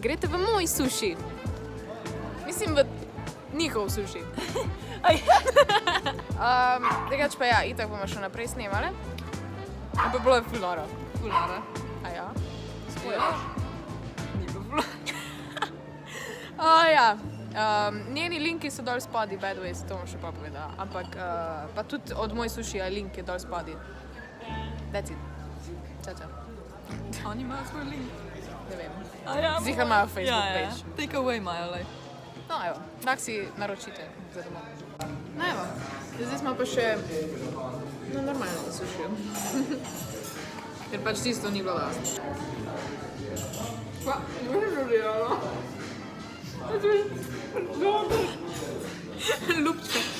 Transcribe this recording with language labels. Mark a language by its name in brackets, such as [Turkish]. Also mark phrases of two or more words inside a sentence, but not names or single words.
[Slovenian] greste v moj suši. Mislim, v njihov suši. Drugač pa ja, itak bomo še naprej snemale. Pa bilo je ful noro. Ful noro. A ja? Spoiler? Ni bilo ful. Ja. Njeni linki so dol spodaj, [English] by the way, [Slovenian] to bom še pa povedala. Ampak pa tudi od moj sušija link je dol spodaj. [English] That's it. [Slovenian] Čau. Oni imajo svoj link. Ne vem. Ja, Zihar imajo Facebook page. [English] Take away [Slovenian] imajo, like. No, evo, tak si naročite za domov. No, evo, zdaj smo pa še na normalnem sušiju. Ker pač tisto ni bilo last. Pa, ne žulijalo. Ljubčka.